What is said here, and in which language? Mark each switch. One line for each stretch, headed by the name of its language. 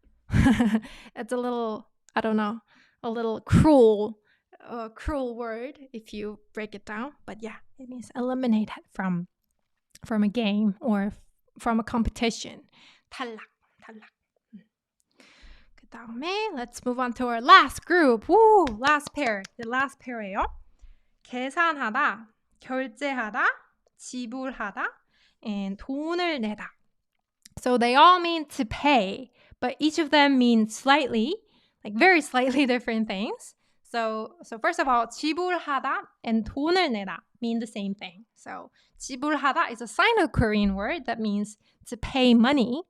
English: It's a little, I don't know, a little cruel word if you break it down. But yeah, it means eliminated from a game or from a competition.
Korean: 탈락. 그 다음에
English: let's move on to our last group. Woo, last pair. The last pair예요.
Korean: 계산하다, 결제하다, 지불하다, and 돈을 내다.
English: So they all mean to pay, but each of them means slightly, like very slightly different things. So first of all, 지불하다 and 돈을 내다 mean the same thing. So 지불하다 is a Sino-Korean word that means to pay money.